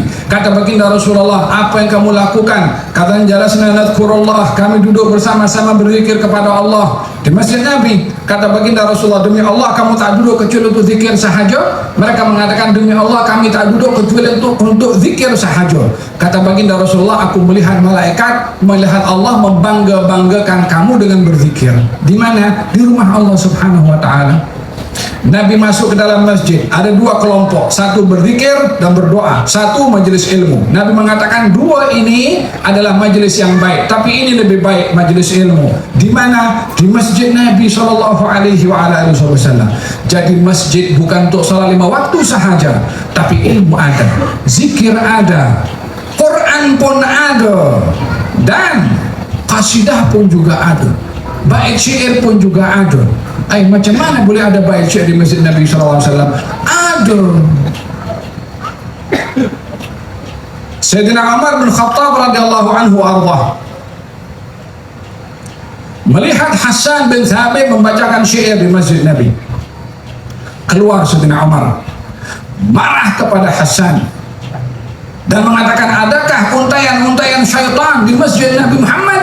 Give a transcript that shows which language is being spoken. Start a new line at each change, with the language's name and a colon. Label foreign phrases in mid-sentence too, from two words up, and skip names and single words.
Malay: Kata baginda Rasulullah, apa yang kamu lakukan? Katanya,
Arabic: جلسنا نذكر الله,
Malay: kami duduk bersama-sama berzikir kepada Allah di masjid Nabi. Kata baginda Rasulullah, demi Allah kamu tak duduk kecuali untuk zikir sahaja? Mereka mengatakan, demi Allah kami tak duduk kecuali untuk zikir sahaja. Kata baginda Rasulullah, aku melihat malaikat, melihat Allah membangga-banggakan kamu dengan berzikir. Di mana? Di rumah Allah
Arabic: سبحانه وتعالى.
Malay: Nabi masuk ke dalam masjid, ada 2 kelompok, satu berzikir dan berdoa, satu majelis ilmu. Nabi mengatakan 2 ini adalah majelis yang baik, tapi ini lebih baik majelis ilmu. Di mana? Di masjid Nabi
Arabic: صلى الله عليه وعلى آله وسلم.
Malay: Jadi masjid bukan untuk salat 5 waktu sahaja, tapi ilmu ada, zikir ada, Quran pun ada, dan qasidah pun juga ada, bait syair pun juga ada. Macam mana boleh ada bait syair di masjid Nabi SAW? Ada. Sayyidina Umar bin Khattab
Arabic: رضي الله عنه
Malay: ardah melihat Hasan bin Thabit membacakan syair di masjid Nabi. Keluar Sayyidina Umar, marah kepada Hasan dan mengatakan, adakah untayan-untayan syaitan di masjid Nabi Muhammad?